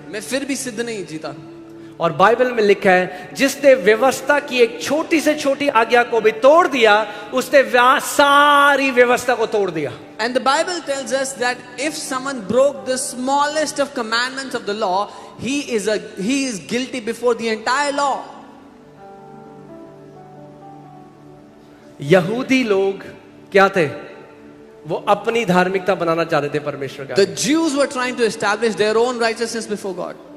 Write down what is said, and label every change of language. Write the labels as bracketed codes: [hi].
[hi] मैं फिर भी सिद्ध नहीं जीता. और बाइबल में लिखा है, जिसने व्यवस्था की एक छोटी से छोटी आज्ञा को भी तोड़ दिया, उसने सारी व्यवस्था को तोड़ दिया. [en] And the Bible tells us that if someone broke the smallest of commandments of the law, he is guilty before the entire law. [hi] यहूदी लोग क्या थे? वो अपनी धार्मिकता बनाना चाहते थे परमेश्वर का. [en] The Jews were trying to establish their own righteousness before God.